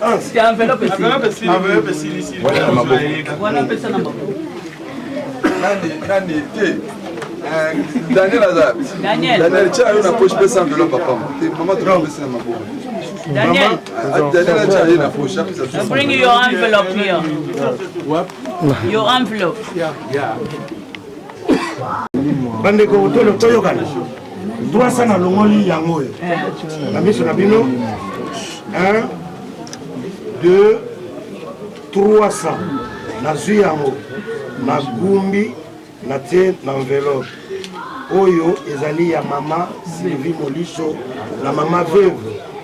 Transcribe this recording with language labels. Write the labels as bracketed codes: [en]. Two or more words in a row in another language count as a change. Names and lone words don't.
[ln] nani te Daniel aza Daniel tia yo na poche pesa enveloppe papa te mama topesa na maboko Daniel tia yo na poche apesa [en] bring your envelope here your envelope [ln] bandeko toyokana 300 na longoli yango oyo na miso na bino 1 2 300 nazwi yango nagumbi natie na enveloppe oyo ezali ya Maman Sylvie Molisho na mama veuve